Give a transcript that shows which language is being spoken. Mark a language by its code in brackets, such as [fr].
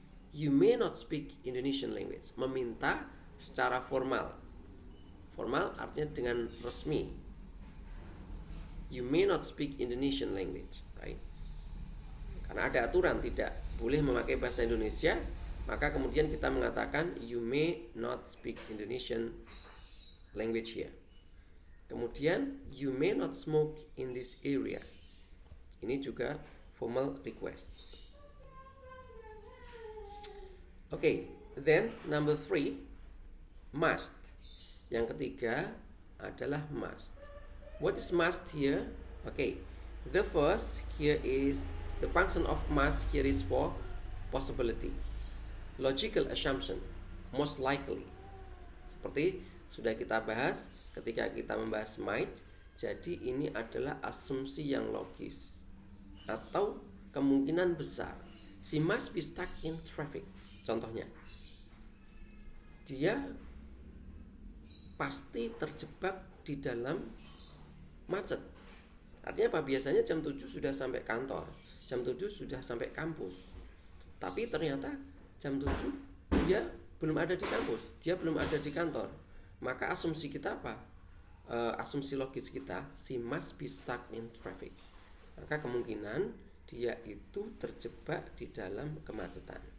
[en] You may not speak Indonesian language. [id] Meminta secara formal. Formal artinya dengan resmi. [en] You may not speak Indonesian language, right? [id] Karena ada aturan tidak boleh memakai bahasa Indonesia, maka kemudian kita mengatakan [en] you may not speak Indonesian language here. Kemudian you may not smoke in this area. [id] Ini juga formal request. [en] Okay, then number 3, must. [id] Yang ketiga adalah must. [en] What is must here? Okay, the first here is the function of must here is for possibility, logical assumption, most likely. [id] Seperti sudah kita bahas ketika kita membahas might. Jadi ini adalah asumsi yang logis atau kemungkinan besar. [en] She must be stuck in traffic. [id] Contohnya, dia pasti terjebak di dalam macet. Artinya apa? Biasanya jam 7 sudah sampai kantor, jam 7 sudah sampai kampus. Tapi ternyata jam 7 dia belum ada di kampus, dia belum ada di kantor. Maka asumsi kita apa? Asumsi logis kita, [en] she must be stuck in traffic. [id] Maka kemungkinan dia itu terjebak di dalam kemacetan.